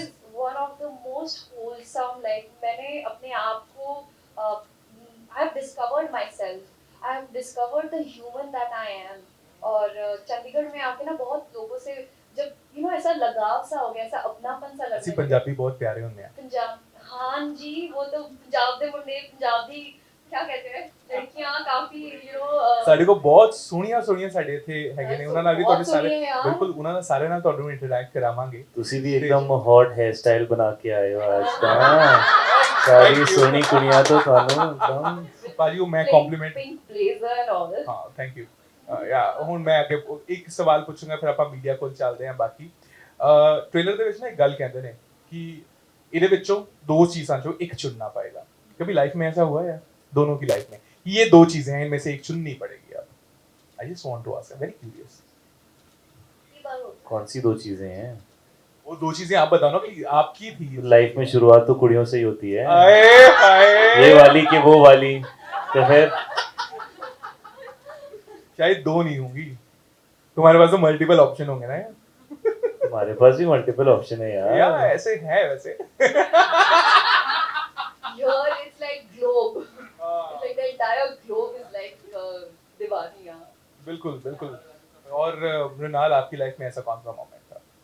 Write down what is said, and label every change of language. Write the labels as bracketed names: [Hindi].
[English] is one of the most wholesome, like [Hindi] मैंने अपने आप को [English] I have discovered myself, I have discovered the human that I am. [Hindi] और चंडीगढ़ में आके ना बहुत लोगों से जब यू नो ऐसा लगाव सा हो गया, ऐसा अपनापन सा [Punjabi] ਅਸੀਂ [Hindi] लगने लगा। ਪੰਜਾਬੀ बहुत प्यारे होंगे हैं। पंजाब, हाँ जी, वो तो पंजाब दे मुंडे, पंजाब दी क्या कहते हैं, लड़कियां काफी यू नो [Punjabi] ਸਾਡੇ ਕੋਲ ਬਹੁਤ ਸੋਹਣੀਆਂ ਸਾਡੇ ਇੱਥੇ ਹੈਗੇ ਨੇ, ਉਹਨਾਂ ਨਾਲ ਵੀ ਬਹੁਤ ਤੁਹਾਡੇ ਸਾਰੇ ਸੋਹਣੀਆਂ ਯਾਰ। ਬਿਲਕੁਲ ਉਹਨਾਂ ਨਾਲ ਸਾਰੇ ਨਾਲ ਤੁਹਾਨੂੰ ਇੰਟਰੈਕਟ ਕਰਾਵਾਂਗੇ। ਤੁਸੀਂ ਵੀ [Hindi] एकदम हॉट हेयर स्टाइल बना के आए हो आज का। [Punjabi] सारी सोनी कुड़ियां तो थानू एकदम। ਭਾਜੀ ਉਹ ਮੈਂ compliment, [English] Pink blazer and all this. [Punjabi] ਹਾਂ ਥੈਂਕ ਯੂ। ਯਾ ਹੁਣ ਮੈਂ ਅੱਗੇ ਇੱਕ ਸਵਾਲ ਪੁੱਛੂੰਗਾ ਫਿਰ ਆਪਾਂ ਮੀਡੀਆ ਕੋਲ ਚੱਲਦੇ ਹਾਂ। ਬਾਕੀ ਟ੍ਰੇਲਰ ਦੇ ਵਿੱਚ ਨਾ ਇੱਕ ਗੱਲ ਕਹਿੰਦੇ ਨੇ ਕਿ ਇਹਦੇ ਵਿੱਚੋਂ [Hindi] दो चीज़ों चो एक चुनना पड़ेगा। कभी लाइफ में ऐसा हुआ है यार दोनों की लाइफ में ये दो चीजें हैं, इनमें से एक चुननी पड़ेगी आप? [English] I just want to ask, I am very curious. [Hindi] कौन सी दो चीजें हैं? वो दो चीजें आप बताओ ना कि आपकी थी लाइफ में शुरुआत तो कुड़ियों से ही होती है, आए हाय ये वाली कि वो वाली। तो फिर शायद दो नहीं होंगी, तुम्हारे पास तो मल्टीपल ऑप्शन होंगे ना यार। हमारे पास भी मल्टीपल ऑप्शन है या यार। ऐसे है वैसे। [English] Here it's like globe. It's like the entire globe is like [Hindi] दीवानी यहाँ। बिल्कुल बिल्कुल। और मृणाल आपकी लाइफ में ऐसा कौन सा मोमेंट था?